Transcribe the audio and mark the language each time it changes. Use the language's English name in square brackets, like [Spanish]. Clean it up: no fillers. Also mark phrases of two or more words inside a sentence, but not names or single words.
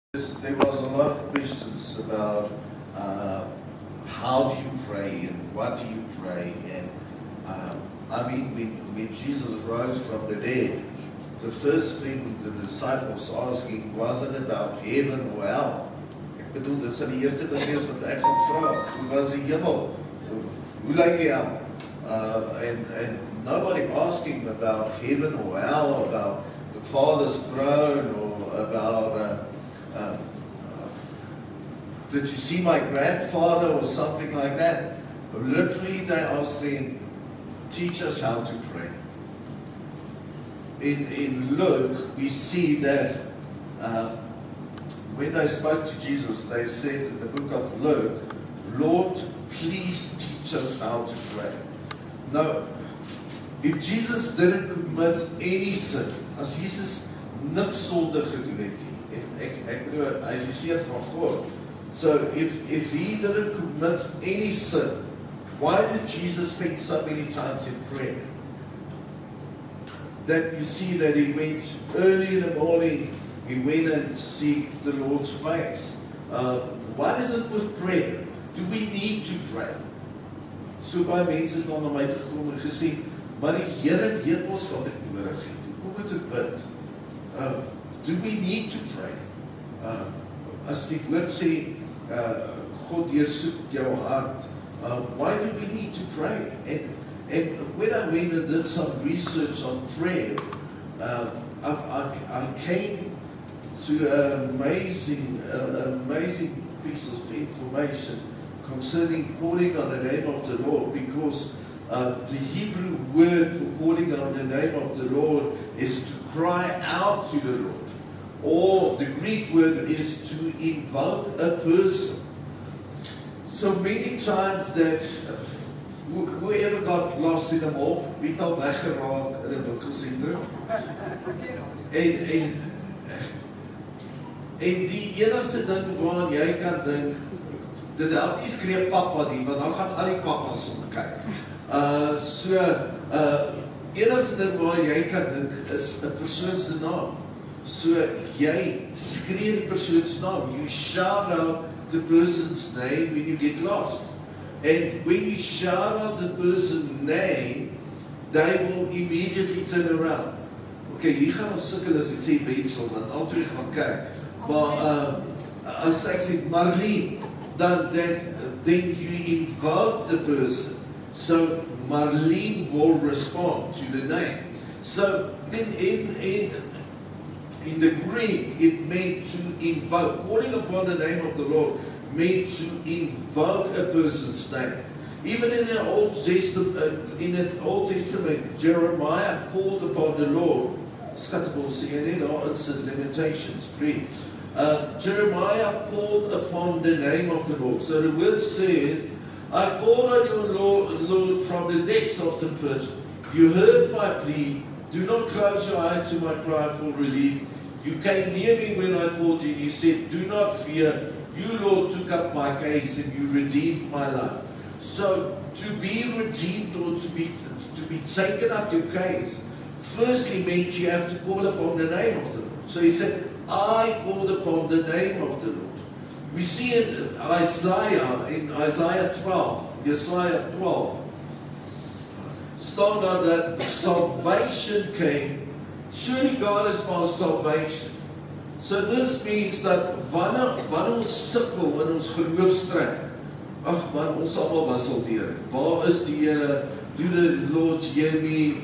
[English] There was a lot of questions about how do you pray and what do you pray. And I mean, when Jesus rose from the dead, the first thing the disciples asking wasn't about heaven or hell. [Afrikaans] Ek bedoel, dis die eerste ding is wat ek gaan vra. Hoe was die hemel? Hoe lyk die hel? [English] And nobody asking about heaven or hell, about the Father's throne, or about did you see my grandfather or something like that? Literally, they asked them, teach us how to pray. In Luke, we see that when they spoke to Jesus, they said in the book of Luke, Lord, please teach us how to pray. Now, if Jesus didn't commit any sin, [Afrikaans] as Jesus niks sonde gedoen het nie, en ek bedoel, hy is die seun van God. [English] So if he didn't commit any sin, why did Jesus spend so many times in prayer? That you see that he went early in the morning, he went and seek the Lord's face. What is it with prayer? Do we need to pray? [Afrikaans] So baie mense het dan na my gekom en gesê, maar die Here weet ons wat ek nodig het. Kom met dit bid. [English] Do we need to pray? [Afrikaans] As die woord sê, God deursoek jou hart. [English] Why do we need to pray? And when I went and did some research on prayer, I came to an amazing piece of information concerning calling on the name of the Lord, because the Hebrew word for calling on the name of the Lord is to cry out to the Lord. Or the Greek word is to invoke a person. So many times that whoever got lost in the mall, [Afrikaans] wie het al weggeraak in 'n winkelsentrum? En die enigste ding waaraan jy kan dink, dit help nie skree papa nie, want dan gaan al die papas om kyk. Enigste ding waar jy kan dink is 'n persoon se naam. So jy skree die persoon se naam. [English] You shout out the person's name when you get lost. And when you shout out the person's name, they will immediately turn around. [Afrikaans] Okay, hier gaan ons sukkel as ek sê Bensel, want altyd gaan kyk. Maar as ek sê Marlene, [English] then you invoke the person. So Marlene will respond to the name. So in the Greek, it meant to invoke. Calling upon the name of the Lord meant to invoke a person's name. Even in the Old Testament, Jeremiah called upon the Lord. [Afrikaans] Skatable sê jy net daar in sit Lamentations 3. [English] Jeremiah called upon the name of the Lord. So the word says, I called on you, Lord, from the depths of the pit. You heard my plea. Do not close your eyes to my cry for relief. You came near me when I called you, and you said, do not fear. You, Lord, took up my case, and you redeemed my life. So, to be redeemed or to be taken up your case, firstly meant you have to call upon the name of the Lord. So he said, I called upon the name of the Lord. We see in Isaiah 12, Isaiah 12, [Afrikaans] staan daar [English] that salvation came. Surely God is our salvation. So this means that [Afrikaans] wanneer ons sukkel in ons geloofstryd, ag man, ons almal was al deur. Waar is die Here? [English] Do the Lord hear me?